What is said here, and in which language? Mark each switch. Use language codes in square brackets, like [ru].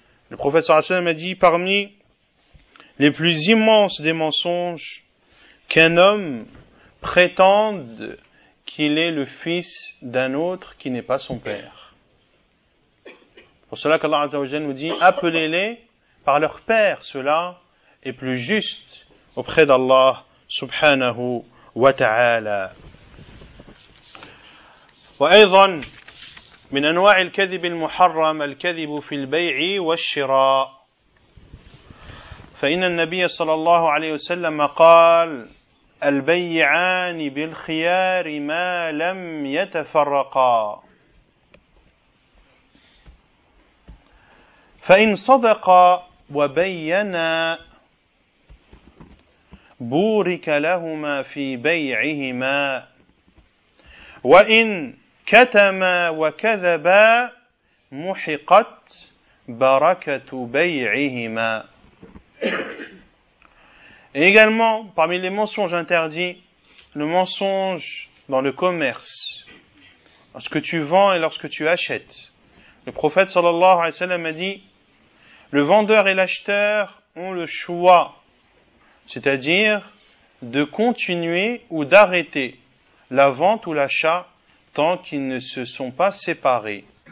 [fr] Le prophète [ar] sallallahu alayhi wa sallam [fr] a dit: parmi les plus immenses des mensonges, qu'un homme prétende qu'il est le fils d'un autre qui n'est pas son père. Pour cela qu'Allah [ar] Azza wa Jalla [fr] nous dit: appelez-les par leur père, cela est plus juste auprès d'Allah [ar] subhanahu wa ta'ala. وأيضا من أنواع الكذب المحرم الكذب في البيع والشراء، فإن النبي صلى الله عليه وسلم قال: البيعان بالخيار ما لم يتفرقا، فإن صدقا وبينا بورك لهما في بيعهما، وإن كتما وكذبا محقت بركة بيعهما. [fr] Et également, parmi les mensonges interdits, le mensonge dans le commerce, lorsque tu vends et lorsque tu achètes. Le prophète [ar] sallallahu alayhi wa sallam [fr] a dit: le vendeur et l'acheteur ont le choix, c'est-à-dire de continuer ou d'arrêter la vente ou l'achat tant qu'ils ne se sont pas séparés.